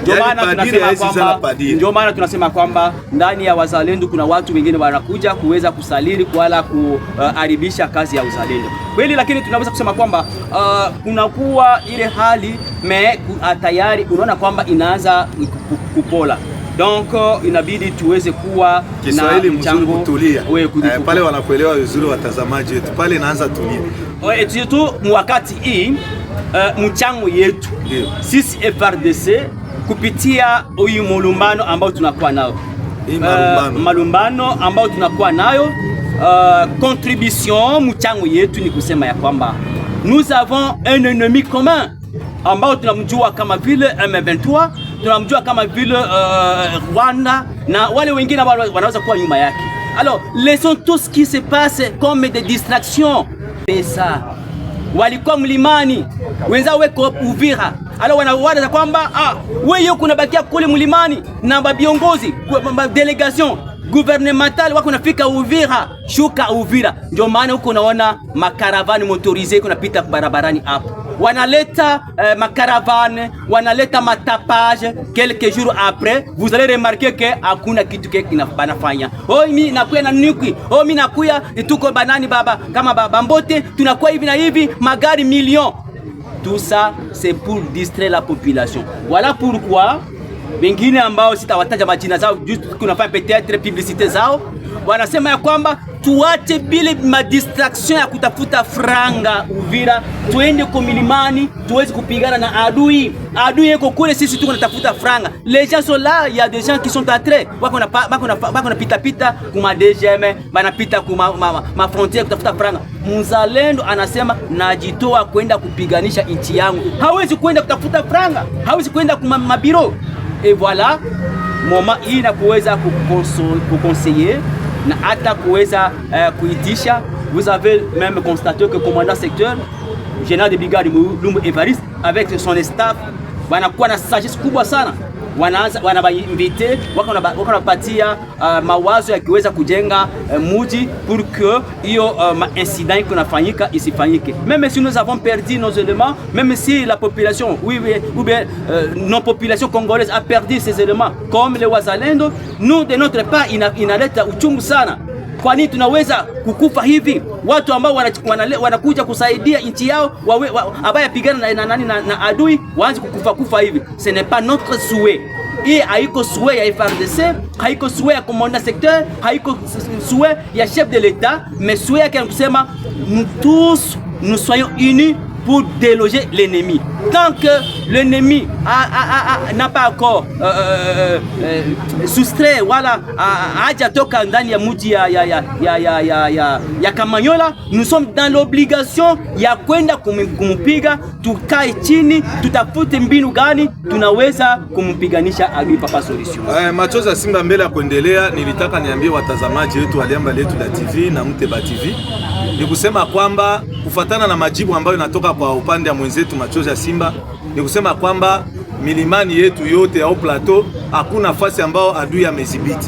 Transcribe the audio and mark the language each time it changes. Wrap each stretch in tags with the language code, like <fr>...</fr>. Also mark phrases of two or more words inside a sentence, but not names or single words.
<sw>Ndio maana tunasema kwamba ndani ya wazalendo kuna watu wengine wanakuja kuweza kusaliri wala kuharibisha kazi ya uzalendo kweli, lakini tunaweza kusema kwamba kunakuwa ile hali tayari unaona kwamba inaanza kupola. Donc inabidi tuweze kuwa Kiswahili mchango kutulia. Pale wanakuelewa vizuri watazamaji wetu. Pale inaanza tulia.</sw> <fr>Et surtout</fr> <sw>wakati hii mchango yetu sisi FARDC kupitia huyu malumbano ambao tunakuwa nao. Malumbano ambao tunakuwa nayo, contribution mchango yetu ni kusema ya kwamba</sw> <fr>nous avons un ennemi commun</fr> <sw>ambao tunamjua kama vile M23, tunamjua kama vile Rwanda na wale wengine wanaweza kuwa nyuma yake.</sw> <fr>Alors laissons tout ce qui se passe comme des distractions.</fr> <sw>Pesa walikuwa mlimani, wenzao weko Uvira. Alors wanawaza kwamba wewe kuna bakia kule mlimani na viongozi</sw> <fr>delegation gouvernemental</fr> <sw>wako nafika Uvira, shuka Uvira. Ndio maana huko unaona makaravani motorisé kunapita barabarani hapo. Wanaleta makaravane, wanaleta matapage.</sw> <fr>Quelques jours après, vous allez remarquer que</fr> <sw>hakuna kitu banafanya. Mimi nakuya na nuki. Mimi nakuya tuko banani baba kama bambote, tunakuwa hivi na hivi, magari millions.</sw> <fr>Tout ça c'est pour distraire la population. Voilà pourquoi</fr> <sw>wengine ambao sitawataja majina zao, juste kunafanya peut-être publicité zao, wanasema ya kwamba tuache bile madistraction ya kutafuta franga Uvira, tuende kwa milimani tuweze kupigana na adui. Adui yeko kule, sisi tuko natafuta franga.</sw> <fr>Les gens sont là, il y a des gens qui sont entrés,</fr> <sw>wako na pita kuma DGM, banapita kuma ma frontière kutafuta franga. Mzalendo anasema najitoa kwenda kupiganisha nchi yangu. Hawezi kwenda kutafuta franga, hawezi kwenda kuma mabiro.</sw> <fr>Et voilà,</fr> <sw>moment hii na kuweza kuconseiller na hata kuweza kuitisha.</sw> <fr>Vous avez même constaté que commandant secteur général de brigade Lumbu Evariste avec son staff</fr> <sw>wanakuwa na sagesse kubwa sana. Wanabainvite wanapatia mawazo yakiweza kujenga muji</sw> <fr>pour que</fr> <sw>hiyo incident kunafanyika isifanyike.</sw> <fr>Même si nous avons perdu nos éléments, même si la population ou bien non population congolaise a perdu ces éléments comme les wazalendo, nous de notre part</fr> <sw>inaleta uchungu sana. Kwa nini tunaweza kukufa hivi? Watu ambao wanakuja kusaidia nchi yao abaya pigana na adui waanze kufa hivi.</sw> <fr>Ce n'est pas notre souhait.</fr> <sw>Hii haiko</sw> <fr>souhait</fr> <sw>ya FARDC, haiko</sw> <fr>souhait ya commandant secteur, haiko souhait ya chef de l'État, mais souhait</fr> <sw>yake kusema</sw> <fr>nous tous nous soyons unis pour déloger l'ennemi. Tant que l'ennemi n'a pas encore soustrait</fr> <sw>wala hajatoka ndani ya mji ya Kamanyola,</sw> <fr>nous sommes dans l'obligation</fr> <sw>ya kwenda kumpiga. Tukae chini, tutafute mbinu gani tunaweza kumpiganisha adui Papa Solution. Machozi ya Simba mbele ya kuendelea, nilitaka niambie watazamaji wetu wa Liamba Letu la TV na Muteba TV ni kusema kwamba kufatana na majibu ambayo natoka kwa upande wa mwenzetu Machozi ya Simba, ni kusema kwamba milimani yetu yote au plateau hakuna nafasi ambao adui amezibiti.</sw>